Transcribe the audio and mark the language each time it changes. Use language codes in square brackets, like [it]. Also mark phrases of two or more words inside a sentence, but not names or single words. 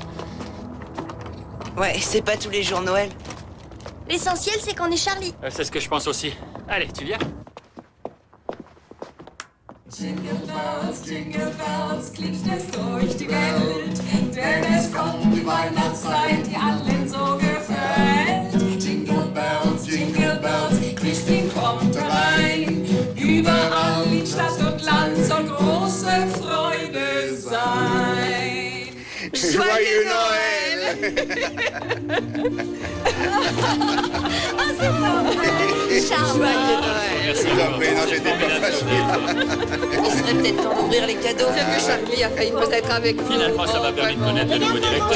[fr] Ouais, c'est pas tous les jours Noël. L'essentiel, c'est qu'on est Charlie. C'est ce que je pense aussi. Allez, tu viens? [en] Jingle bells, [de] klingt es durch die Welt, denn es kommt die Weihnachtszeit, die allen so gefällt. [en] Jingle bells, [de] Christkind kommt herein, überall in Stadt und Land soll große Freude sein. [fr] Joyeux Noël! Oh, c'est pas vrai! Charlie! Merci. Non, j'étais pas facile. Il serait peut-être temps d'ouvrir les cadeaux. C'est que Charlie a failli nous être avec nous. Finalement, ça m'a permis de connaître le nouveau directeur.